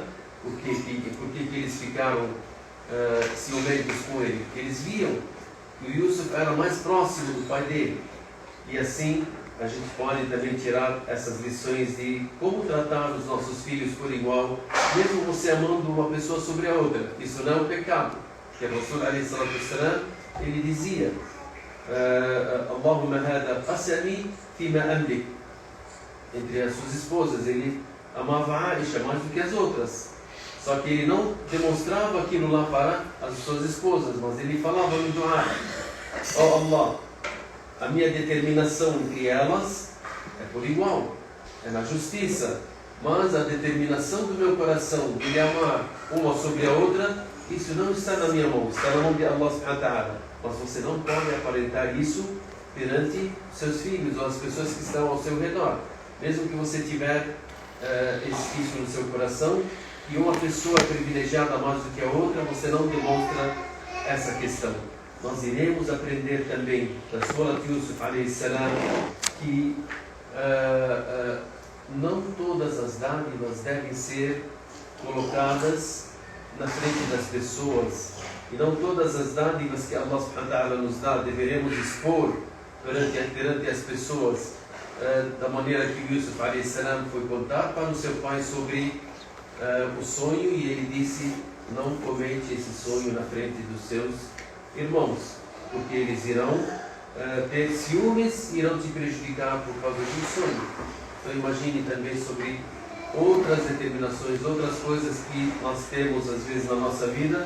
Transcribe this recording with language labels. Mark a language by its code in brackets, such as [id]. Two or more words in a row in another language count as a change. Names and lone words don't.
[pt] Por que eles ficaram ciumentos com ele? Porque eles viam que o Yusuf era mais próximo do pai dele. E assim a gente pode também tirar essas lições de como tratar os nossos filhos por igual, mesmo você amando uma pessoa sobre a outra. Isso não é um pecado. Porque o Rasul [ar] عليه الصلاة والسلام, [pt] ele dizia: [ar] اللهم هذا قسمي فيما أملك. [pt] Entre as suas esposas, ele amava a Aisha mais do que as outras. Só que ele não demonstrava aquilo lá para as suas esposas, mas ele falava no dua: Oh Allah, a minha determinação entre elas é por igual, é na justiça, mas a determinação do meu coração de lhe amar uma sobre a outra, isso não está na minha mão, está na mão de Allah [ar] سبحانه وتعالى. [pt] Mas você não pode aparentar isso perante seus filhos ou as pessoas que estão ao seu redor. Mesmo que você tiver isso no seu coração, e uma pessoa é privilegiada mais do que a outra, você não demonstra essa questão. Nós iremos aprender também da Surat Yusuf [ar] عليه السلام [pt] que não todas as dádivas devem ser colocadas na frente das pessoas, e não todas as dádivas que Allah [ar] سبحانه وتعالى [pt] nos dá deveremos expor perante as pessoas, da maneira que Yusuf [ar] عليه السلام [pt] foi contar para o seu pai sobre o sonho, e ele disse: não comente esse sonho na frente dos seus irmãos, porque eles irão ter ciúmes e irão te prejudicar por causa do sonho. Então imagine também sobre outras determinações, outras coisas que nós temos às vezes na nossa vida.